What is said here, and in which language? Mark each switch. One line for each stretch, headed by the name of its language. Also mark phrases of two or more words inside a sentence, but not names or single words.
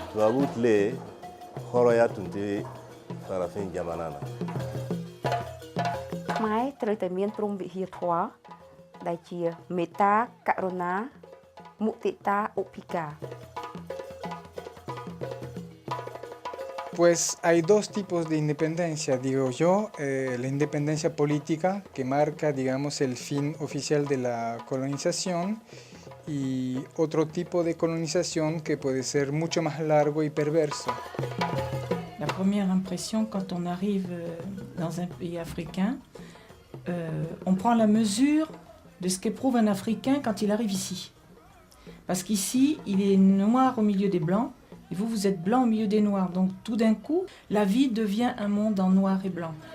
Bambara: le horoya tunte farafin jamanana.
Khmer: ខ្មែរត្រូវតែមានព្រហ្មវិហារធម៌ដែលជាមេត្តាករុណាមុទិតាឧបេក្ខា
Spanish: Pues hay dos tipos de independencia, digo yo, la independencia política que marca, digamos, el fin oficial de la colonización y otro tipo de colonización que puede ser mucho más largo y perverso.
French: La première impression quand on arrive dans un pays africain, on prend la mesure de ce qu'éprouve un Africain quand il arrive ici. Parce qu'ici, il est noir au milieu des blancs, et vous, vous êtes blanc au milieu des noirs. Donc tout d'un coup, la vie devient un monde en noir et blanc.